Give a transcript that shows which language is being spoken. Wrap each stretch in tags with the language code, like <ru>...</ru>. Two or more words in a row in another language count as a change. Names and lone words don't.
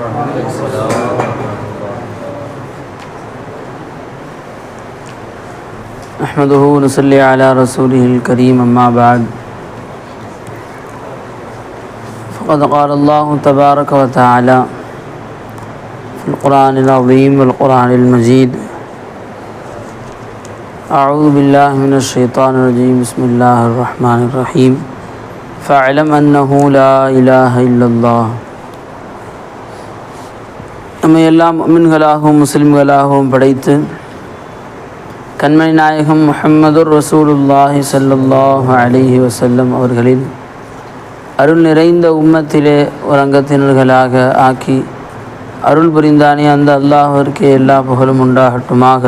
<ar>نحمده ونصلي على رسوله الكريم أما بعد فقد قال الله تبارك وتعالى في القرآن العظيم والقرآن المجيد: أعوذ بالله من الشيطان الرجيم. بسم الله الرحمن الرحيم. فاعلم أنه لا إله إلا الله.</ar> <ta>நம்ம எல்லாம் முஃமின்களாகவும் முஸ்லிம்களாகவும் படைத்து கண்மணி நாயகம்</ta> <ar>محمد رسول الله صلى الله عليه وسلم</ar> <ta>அவர்களின் அருள் நிறைந்த உம்மத்திலே ஒரு அங்கத்தினர்களாக ஆக்கி அருள் புரிந்தானே அந்த அல்லாஹ்விற்கே எல்லா புகழும் உண்டாகட்டுமாக.</ta>